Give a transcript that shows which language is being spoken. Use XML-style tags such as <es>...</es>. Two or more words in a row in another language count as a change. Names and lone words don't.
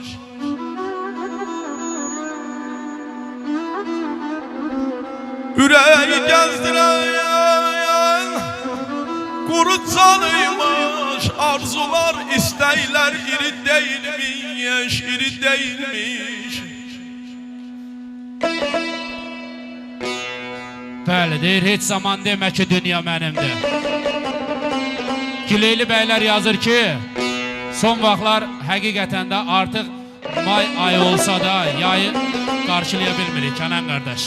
<tr>Yüreği gezdiren kuru canıymış, arzular isteyler iri değilmiş, iri değilmiş.</tr> <az>Bəli, deyir, heç zaman demə ki, dünya mənimdir. Gileyli bəylər yazır ki, son vaxtlar həqiqətən də artıq may ayı olsa da yayı qarşılaya bilmirik, Kənan qardaş.</az>